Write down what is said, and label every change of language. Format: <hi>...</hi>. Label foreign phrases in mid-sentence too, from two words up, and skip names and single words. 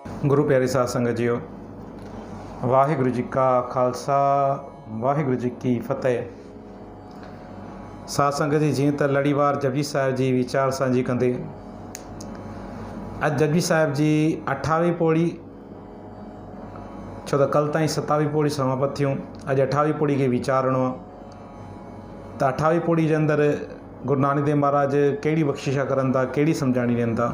<pa>ਗੁਰੂ ਪਿਆਰੇ ਸਾਧ ਸੰਗਤ ਜੀਓ, ਵਾਹਿਗੁਰੂ ਜੀ ਕਾ ਖ਼ਾਲਸਾ ਵਾਹਿਗੁਰੂ ਜੀ ਕੀ ਫ਼ਤਿਹ। ਸਾਧ ਸੰਗਤ ਜੀ,</pa> <sd>जीअं त लड़ीवार जपजी साहिब जी वीचार सांझी कंदे अॼु जपजी साहिब जी 28वीं पौड़ी, छो त कल ताईं 27वीं पौड़ी समाप्त थियूं। अॼु 28वीं पौड़ी खे वीचारणो आहे त 28वीं पौड़ी जे अंदरि गुरु नानक देव महाराज कहिड़ी बख़्शिशा करनि था, कहिड़ी सम्झाणी ॾियनि था।</sd>